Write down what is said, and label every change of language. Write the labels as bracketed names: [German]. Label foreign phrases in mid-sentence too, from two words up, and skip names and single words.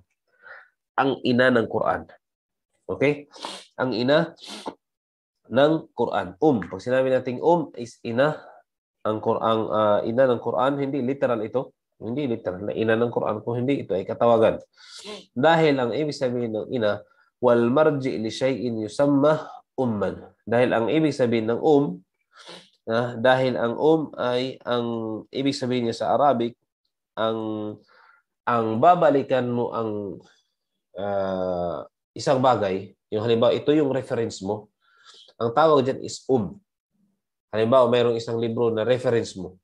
[Filipino] Ang ina ng Quran. Okay? Ang ina ng Quran. Pag sinabi nating is ina, ang ina ng Quran, hindi literal ito. Hindi literal na ina ng Quran. Kung hindi, ito ay katawagan. Dahil ang ibig sabihin ng ina, [Arabic] والمرجع لشيء يسمى أما. [Filipino] Dahil ang ibig sabihin ng dahil ang ay ang ibig sabihin niya sa Arabic, ang babalikan mo ang isang bagay, yung halimbawa, ito yung reference mo. Ang tawag dyan is Halimbawa, mayroong isang libro na reference mo.